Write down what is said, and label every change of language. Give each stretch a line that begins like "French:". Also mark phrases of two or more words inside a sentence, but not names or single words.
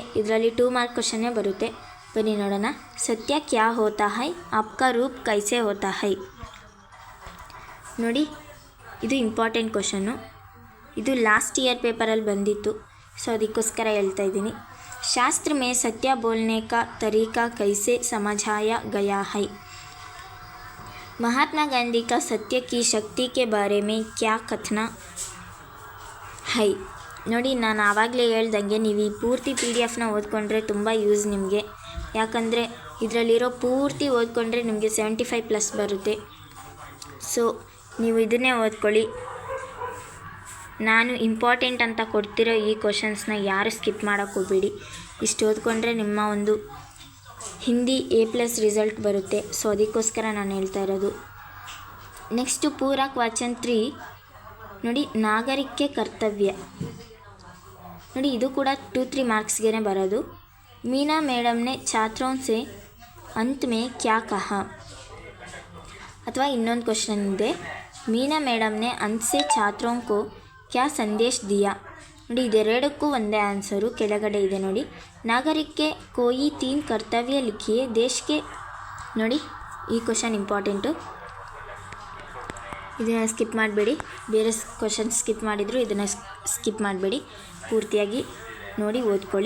Kannada: ಇದರಲ್ಲಿ 2 ಮಾರ್ಕ್ ಕ್ವಶನ್ನೇ ಬರುತ್ತೆ. ಬನ್ನಿ ನೋಡೋಣ.
Hindi: सत्य क्या होता है, आपका रूप कैसे होता है?
Kannada: ನೋಡಿ, ಇದು ಇಂಪಾರ್ಟೆಂಟ್ ಕ್ವಶನ್ನು. ಇದು
English: last year
Kannada: ಪೇಪರಲ್ಲಿ ಬಂದಿತ್ತು, ಸೊ ಅದಕ್ಕೋಸ್ಕರ ಹೇಳ್ತಾ ಇದ್ದೀನಿ.
Hindi: ಶಾಸ್ತ್ರ में सत्य बोलने का तरीका कैसे समझाया गया है? महात्मा गांधी का सत्य की शक्ति के बारे में क्या कथन है?
Kannada: ನೋಡಿ, ನಾನು ಆವಾಗಲೇ ಹೇಳ್ದಂಗೆ ನೀವು ಈ ಪೂರ್ತಿ PDF ಓದ್ಕೊಂಡ್ರೆ ತುಂಬ ಯೂಸ್ ನಿಮಗೆ. ಯಾಕಂದರೆ ಇದರಲ್ಲಿರೋ ಪೂರ್ತಿ ಓದ್ಕೊಂಡ್ರೆ ನಿಮಗೆ 75+ ಬರುತ್ತೆ. ಸೊ ನೀವು ಇದನ್ನೇ ಓದ್ಕೊಳ್ಳಿ. ನಾನು ಇಂಪಾರ್ಟೆಂಟ್ ಅಂತ ಕೊಡ್ತಿರೋ ಈ ಕ್ವಶನ್ಸ್ನ ಯಾರು ಸ್ಕಿಪ್ ಮಾಡೋಕ್ಕೆ ಹೋಗಬೇಡಿ. ಇಷ್ಟು ಓದ್ಕೊಂಡ್ರೆ ನಿಮ್ಮ ಒಂದು ಹಿಂದಿ A+ ರಿಸಲ್ಟ್ ಬರುತ್ತೆ. ಸೊ ಅದಕ್ಕೋಸ್ಕರ ನಾನು ಹೇಳ್ತಾ ಇರೋದು. ನೆಕ್ಸ್ಟು ಪೂರಕ ವಾಚನ 3 ನೋಡಿ. ನಾಗರಿಕೆ ಕರ್ತವ್ಯ ನೋಡಿ, ಇದು ಕೂಡ 2-3 ಮಾರ್ಕ್ಸ್ಗೆ ಬರೋದು.
Hindi: मीना मैडम ने छात्रों से अंत में क्या कहा?
Kannada: ಅಥವಾ ಇನ್ನೊಂದು ಕ್ವಶನ್ ಇದೆ.
Hindi: मीना मैडम ने अंत से छात्रों को क्या संदेश दिया?
Kannada: ನೋಡಿ, ಇದೆರಡಕ್ಕೂ ಒಂದೇ ಆನ್ಸರು ಕೆಳಗಡೆ ಇದೆ ನೋಡಿ.
Hindi: नागरिके कोई 3 कर्तव्य लिखिए ದೇಶಕ್ಕೆ.
Kannada: ನೋಡಿ, ಈ ಕ್ವಶನ್ ಇಂಪಾರ್ಟೆಂಟು, ಇದನ್ನು ಸ್ಕಿಪ್ ಮಾಡಬೇಡಿ. ಬೇರೆ ಕ್ವಶನ್ ಸ್ಕಿಪ್ ಮಾಡಿದ್ರು ಇದನ್ನು ಸ್ಕಿಪ್ ಮಾಡಬೇಡಿ, ಪೂರ್ತಿಯಾಗಿ ನೋಡಿ ಓದ್ಕೊಳ್ಳಿ.